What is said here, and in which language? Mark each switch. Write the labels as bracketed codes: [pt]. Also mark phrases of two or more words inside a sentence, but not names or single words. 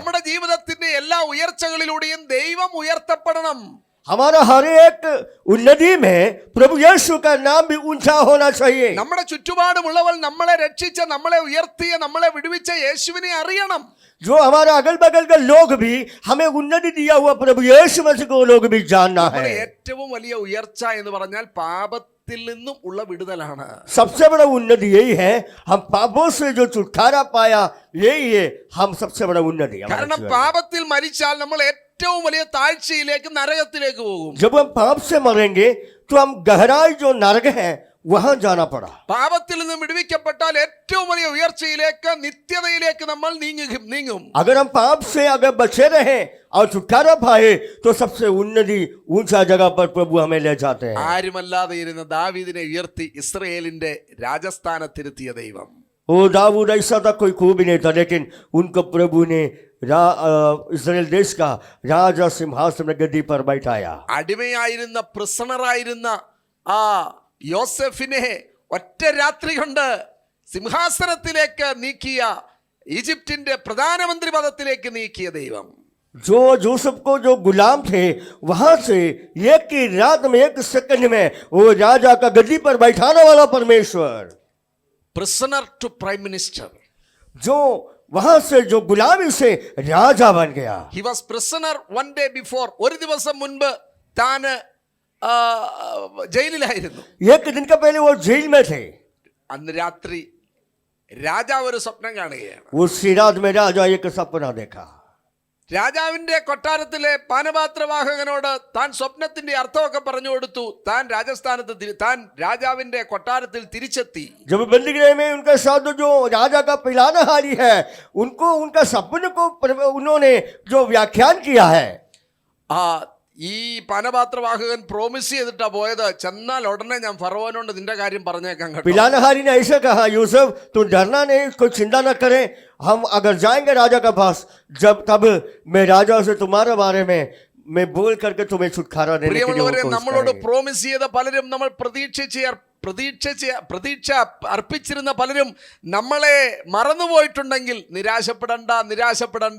[ml] നമ്മുടെ ജീവിതത്തിന്റെ എല്ലാ ഉയർച്ചകളിലൂടെയും ദൈവം ഉയർത്തപ്പെടണം. [hi] हमारा हर एक उन्नति में प्रभु यीशु का नाम भी ऊंचा होना चाहिए. [ml] നമ്മുടെ ചുറ്റുപാടുമുള്ളവർ നമ്മളെ രക്ഷിച്ച, നമ്മളെ ഉയർത്തിയ, നമ്മളെ വിടുവിച്ച യേശുവിനെ അറിയണം. [hi] जो हमारा अगल बगल के लोग भी हमें उन्नति दिया हुआ प्रभु यीशु मसीह को लोग भी जानना है. [ml] ഏറ്റവും വലിയ ഉയർച്ച എന്ന് പറഞ്ഞാൽ പാപത്തിൽ നിന്നും ഉള്ള വിടുതലാണ്. [hi] सबसे बड़ा उन्नति यही है, हम पापों से जो छुटकारा पाया, यही है हम सबसे बड़ा उन्नति. [ml] കാരണം പാപത്തിൽ മരിച്ചാൽ നമ്മൾ ഏറ്റവും വലിയ താഴ്ചയിലേക്ക്, നരകത്തിലേക്ക് പോകും. [hi] जब हम पाप से मरेंगे तो हम गहराई जो नरक है वहां जाना पड़ा. [ml] പാപത്തിൽ നിന്നും വിടുവിക്കപ്പെട്ടാൽ ഏറ്റവും വലിയ ഉയർച്ചയിലേക്ക്, നിത്യതയിലേക്ക് നമ്മൾ നീങ്ങും. [hi] अगर हम पाप से अगर बचे रहे और छुटकारा पाए तो सबसे उन्नति ऊंचा जगह पर प्रभु हमें ले जाते हैं. [ml] ആരുമല്ലാതെ ഇരുന്ന ദാവീദിനെ ഉയർത്തി ഇസ്രായേലിന്റെ രാജസ്ഥാനത്തിരുത്തിയ ദൈവം. [hi] ओ दाऊद ऐसा था कोई खूब ही नहीं था, लेकिन उनको प्रभु ने इस्राएल देश का राजा सिंहासन गद्दी पर बैठाया. [ml] അടിമയായിരുന്ന, പ്രിസണറായിരുന്ന ആ യോസെഫിനെ ഒറ്റ രാത്രി കൊണ്ട് സിംഹാസനത്തിലേക്ക് നീക്കിയ, ഈജിപ്തിന്റെ പ്രധാനമന്ത്രി പദത്തിലേക്ക് നീക്കിയ ദൈവം. [hi] जो यूसुफ को जो गुलाम थे वहां से एक ही रात में, एक सेकंड में वो राजा का गद्दी पर बैठाने वाला परमेश्वर, [en] prisoner to prime minister. [hi] जो वहां से जो गुलामी से राजा बन गया. [en] he was prisoner one day before. [ml] ഒരു ദിവസം മുൻപ് താന് ജയിലിലായിരുന്നു. [hi] एक दिन का पहले वो जेल में थे. [ml] അന്ന് രാത്രി രാജാവ് ഒരു സ്വപ്നം കാണുകയാണ്. [hi] उसी रात में राजा एक सपना देखा. [ml] രാജാവിന്റെ കൊട്ടാരത്തിലെ പാനപാത്രവാഹകനോട് താൻ സ്വപ്നത്തിന്റെ അർത്ഥമൊക്കെ പറഞ്ഞു കൊടുത്തു. താൻ താൻ രാജാവിന്റെ കൊട്ടാരത്തിൽ തിരിച്ചെത്തി. [hi] जब बंदीगृह में उनके साथ जो राजा का पिलानहारी है, उनको उनका सपने को उन्होंने जो व्याख्यान किया है. [ml] ഈ പാനപാത്രവാഹകൻ പ്രോമിസ് ചെയ്തിട്ടാ പോയത്, ചെന്നാൽ ഉടനെ ഞാൻ ഫറവോനോട് നിന്റെ കാര്യം പറഞ്ഞേക്കാം കേട്ടോ. [hi] पिलानहारी ने ऐसे कहा, यूसुफ तू डरना नहीं, कोई चिंता न करे, हम अगर जाएंगे राजा के पास, जब तब मैं राजा से तुम्हारे बारे में मैं बोल करके तुम्हें छुटकारा देने के लिए [ml] പ്രിയമുള്ളവരെ, [hi] कोशिश [ml] നമ്മളോട് [hi] करेंगे. [ml] പ്രോമിസ് ചെയ്ത പലരും, നമ്മൾ പ്രതീക്ഷ അർപ്പിച്ചിരുന്ന പലരും നമ്മളെ മറന്നുപോയിട്ടുണ്ടെങ്കിൽ നിരാശപ്പെടണ്ട.